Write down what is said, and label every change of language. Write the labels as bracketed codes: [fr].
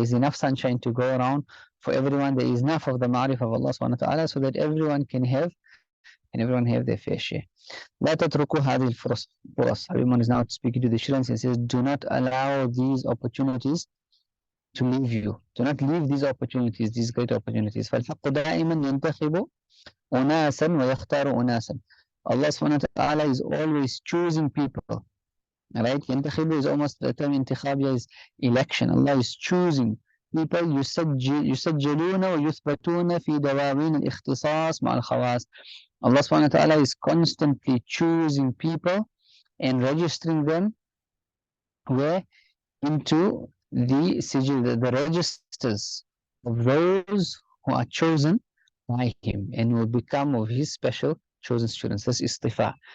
[en] There is enough sunshine to go around for everyone. There is enough of the ma'rif of Allah subhanahu wa ta'ala so that everyone can have, and everyone have their fair share. [ar] لا تتركوا هذه الفرص. [en] Habib is now speaking to the students and says, do not allow these opportunities to leave you. Do not leave these opportunities, these great opportunities. [ar] فالحق دائما ينتخب أناسا ويختار أناسا. [en] Allah subhanahu wa ta'ala is always choosing people. Right? ينتخب is almost the term انتخاب is election. Allah is choosing people. [ar] يسجلون ويثبتون في دواوين الاختصاص مع الخواص. [en] Allah subhanahu wa ta'ala is constantly choosing people and registering them where into the sigil, the registers of those who are chosen by Him and will become of His special chosen students. This is istifa.